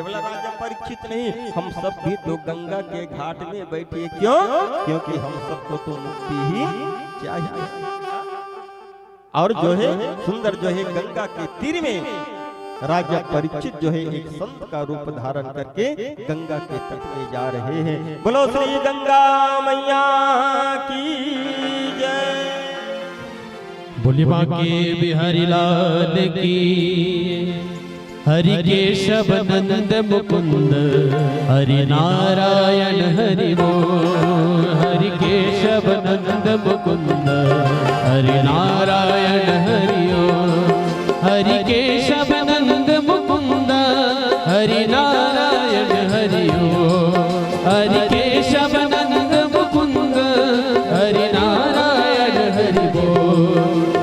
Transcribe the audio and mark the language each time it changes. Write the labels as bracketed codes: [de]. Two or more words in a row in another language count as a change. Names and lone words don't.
[hi] केवल राजा परीक्षित नहीं, हम सब भी तो गंगा के घाट में बैठे। क्यों? क्योंकि हम सबको तो मुक्ति ही चाहिए। और जो है सुंदर, जो है गंगा के तीर में राजा परीक्षित जो है एक संत का रूप धारण करके गंगा के तट में जा रहे हैं। बोलो श्री गंगा मैया की जय। बोली बांके बिहारी लाल की। हरि केशव नंद मुकुंद हरि नारायण हरि बोल। हरि केशव नंद मुकुंद हरि नारायण हरि ओम। हरि केशव नंद मुकुंद हरि नारायण हरि ओम। हरि केशव नंद मुकुंद हरि नारायण हरि बोल।